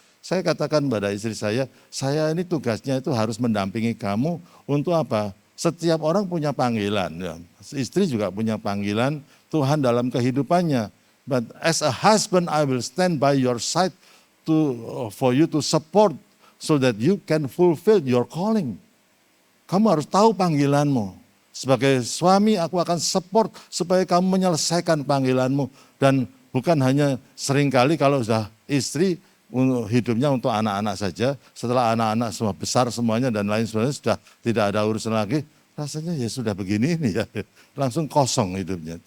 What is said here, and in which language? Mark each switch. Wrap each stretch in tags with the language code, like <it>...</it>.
<id>Saya katakan pada istri saya ini tugasnya itu harus mendampingi kamu untuk apa? Setiap orang punya panggilan. Ya. Istri juga punya panggilan Tuhan dalam kehidupannya.</id> <en>But as a husband, I will stand by your side for you to support so that you can fulfill your calling.</en> <id>Kamu harus tahu panggilanmu. Sebagai suami, aku akan support supaya kamu menyelesaikan panggilanmu. Dan bukan hanya seringkali kalau sudah istri, hidupnya untuk anak-anak saja, setelah anak-anak semua besar semuanya dan lain sebagainya sudah tidak ada urusan lagi, rasanya ya sudah begini ini ya, langsung kosong hidupnya.</id>